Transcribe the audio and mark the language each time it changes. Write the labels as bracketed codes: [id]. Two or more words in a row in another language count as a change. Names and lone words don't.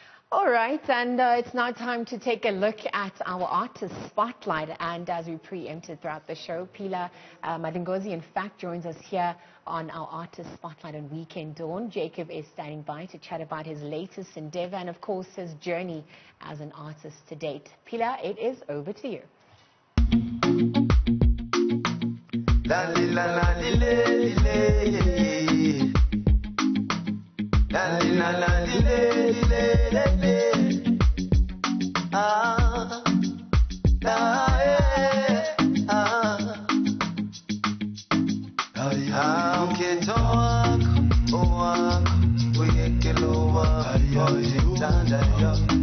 [en] All right, and it's now time to take a look at our artist spotlight. And as we preempted throughout the show, Phila Madlingozi, in fact, joins us here on our artist spotlight on Weekend Dawn. Jacob is standing by to chat about his latest endeavor and, of course, his journey as an artist to date. Phila, it is over to you. La li la la li le le. La li la la li le le le. [zu] Ah, mkheto wakho owakho uyekelo wakho ozithandayo.